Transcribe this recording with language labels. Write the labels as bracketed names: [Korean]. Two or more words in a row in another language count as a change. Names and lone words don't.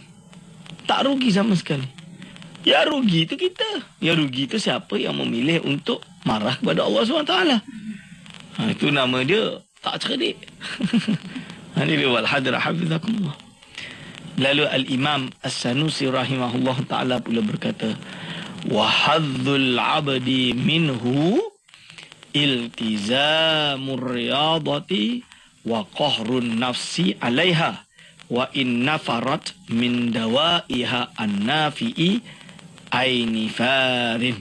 [Malay] Tak rugi sama sekali. Ya rugi itu kita. Ya rugi itu siapa yang memilih untuk marah kepada Allah SWT. Itu nama dia tak cerdik. Ini dia [Arabic] والحضرة حفظكم الله. [Malay] Lalu Al-Imam As-Sanusi [Arabic] رحمه الله تعالى [Malay] pula berkata, [Arabic] وهذا العبد منه التزام الرياضة وقهر النفس عليها وإن نفرت من دوائها النافع أي نفار.